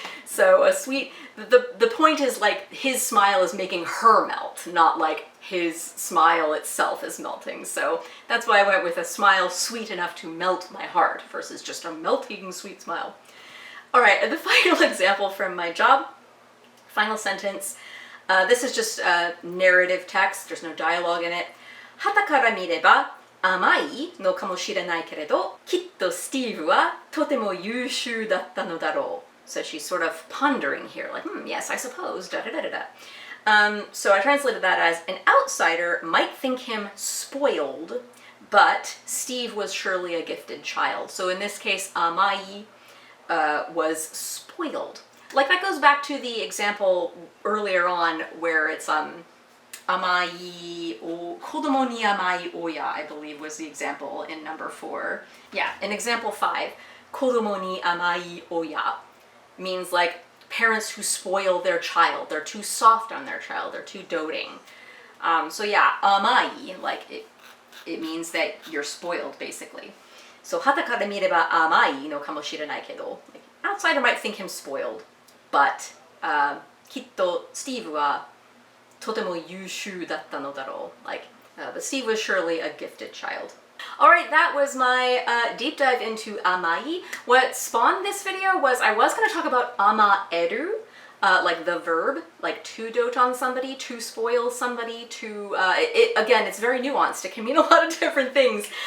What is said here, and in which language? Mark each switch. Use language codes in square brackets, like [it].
[en] So a sweet, the point is like his smile is making her melt, not like his smile itself is melting. So that's why I went with a smile sweet enough to melt my heart versus just a melting sweet smile. All right, and the final example from my job, final sentence. This is just narrative text. There's no dialogue in it. [ja] 傍から見れば甘いのかもしれないけれど、きっとスティーブはとても優秀だったのだろう. [en] So she's sort of pondering here, like, yes, I suppose, da da da da da. So I translated that as, an outsider might think him spoiled, but Steve was surely a gifted child. So in this case, amai was spoiled. Like that goes back to the example earlier on where it's [ja] amai o kodomo ni amai oya, [en] I believe was the example in number 4. Yeah, in example 5, [ja] kodomo ni amai oya [en] means like parents who spoil their child. They're too soft on their child. They're too doting. So yeah, amai, like it means that you're spoiled basically. [ja] So 傍から見れば甘いのかもしれないけど, [en] like, outsider might think him spoiled, but [ja] きっと Steve はとても優秀だったのだろう. [en] Like, but Steve was surely a gifted child. Alright, that was my deep dive into amai. What spawned this video was I was going to talk about amaeru, like the verb, like to dote on somebody, to spoil somebody, to, again, it's very nuanced. It can mean a lot of different things.